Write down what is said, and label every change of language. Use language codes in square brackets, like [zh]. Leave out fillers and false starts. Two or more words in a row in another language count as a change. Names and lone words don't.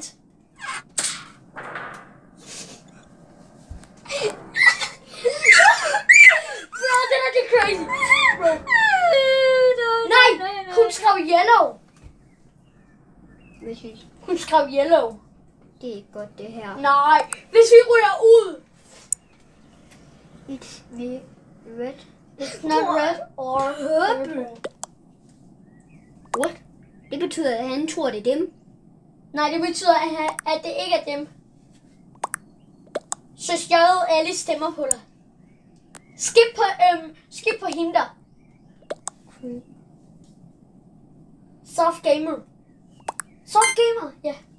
[da] Bro, det er crazy. Bro. Nej, hun skrev yellow. Hvad synes du? Hun skrev yellow. Det er ikke godt, det her. Nej, hvis vi ryger ud. [en] It's red. It's not red or purple. What? [da] Det betyder, at han tror, det er dem. Nej, det betyder, at det ikke er dem. Så stjålet alle stemmer på dig. Skip på hende der. [en] Soft gamer, [da] ja.